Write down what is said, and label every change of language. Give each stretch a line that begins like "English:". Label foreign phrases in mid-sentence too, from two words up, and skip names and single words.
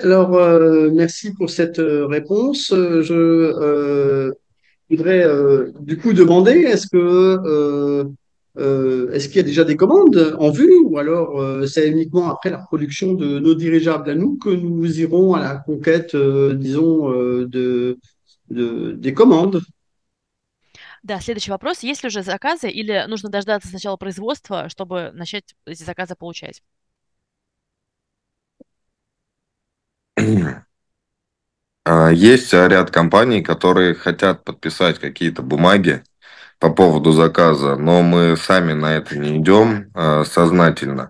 French: Alors, merci pour cette réponse. Je voudrais du coup demander, est-ce qu'il y a déjà des commandes en vue ou alors c'est uniquement après la production de nos dirigeables à nous que nous irons à la conquête, disons, des commandes?
Russian: Да, следующий вопрос. Есть ли уже заказы или нужно дождаться сначала производства, чтобы начать эти заказы получать? Есть ряд компаний, которые хотят подписать какие-то бумаги по поводу заказа, но мы сами на это не идем сознательно.